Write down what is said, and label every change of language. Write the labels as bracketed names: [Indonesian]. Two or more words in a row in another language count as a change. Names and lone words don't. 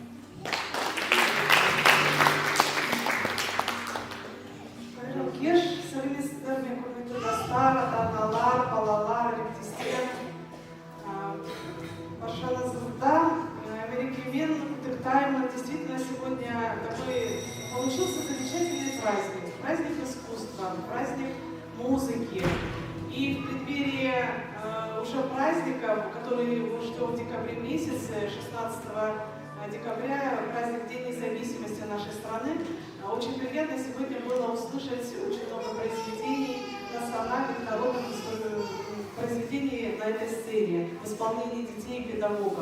[Kazakh] Кеш совместными құрметті достар, ата-аналар, балалар, әріптестер. Баршаңызды мерекемен құттықтаймын. [Russian] Действительно, сегодня такой получился замечательный праздник. Праздник искусства, праздник музыки. И в преддверии уже праздника, который мы ждем в декабре месяце, 16 декабря, праздник День независимости нашей страны, очень приятно сегодня было услышать очень много произведений национальных, народных произведений на этой сцене в исполнении детей и педагогов.